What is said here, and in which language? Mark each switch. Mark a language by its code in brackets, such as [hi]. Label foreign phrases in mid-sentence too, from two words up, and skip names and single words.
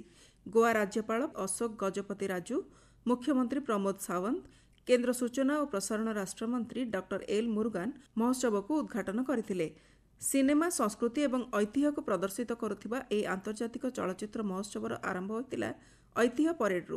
[or] ଗୋଆ ରାଜ୍ୟପାଳ ଅଶୋକ ଗଜପତି ରାଜୁ, ମୁଖ୍ୟମନ୍ତ୍ରୀ ପ୍ରମୋଦ ସାଵନ୍ତ, କେନ୍ଦ୍ର ସୂଚନା ଓ ପ୍ରସାରଣ ରାଷ୍ଟ୍ରମନ୍ତ୍ରୀ ଡକ୍ଟର ଏଲ ମୁରୁଗାନ ମହୋତ୍ସବ କୋ ଉଦ୍ଘାଟନ କରଥିଲେ। ସିନେମା ସଂସ୍କୃତି ଏବଂ ଐତିହ୍ୟ କୋ ପ୍ରଦର୍ଶିତ କରୁଥିବା ଏହି ଆନ୍ତର୍ଜାତିକ ଚଳଚ୍ଚିତ୍ର ମହୋତ୍ସବର ଆରମ୍ଭ ହୋଇଥିଲା ଐତିହ୍ୟ ପରେଡରୁ।